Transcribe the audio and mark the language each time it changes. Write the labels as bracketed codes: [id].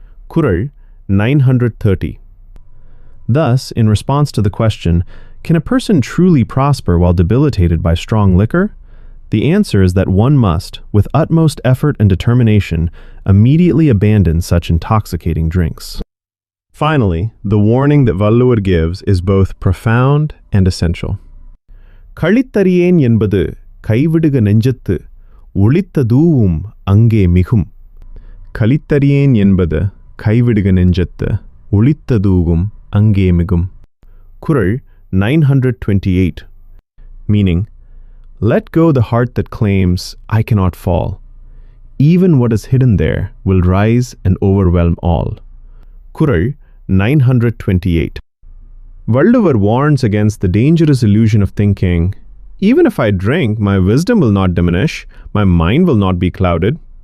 [en] Kural 930. Thus, in response to the question, can a person truly prosper while debilitated by strong liquor? The answer is that one must, with utmost effort and determination, immediately abandon such intoxicating drinks. Finally, the warning that Valluvar gives is both profound and essential. [ta] Kalittariyen என்பது கைவிடுக நெஞ்சத்து ஒளித்ததூவும் அங்கே மிகும். Kalittariyen என்பது கைவிடுக நெஞ்சத்து ஒளித்ததூவும் அங்கே மிகும். [en] Kural 928. Meaning, let go the heart that claims, I cannot fall. Even what is hidden there will rise and overwhelm all. Kural 928. Valluvar warns against the dangerous illusion of thinking, even if I drink, my wisdom will not diminish, my mind will not be clouded.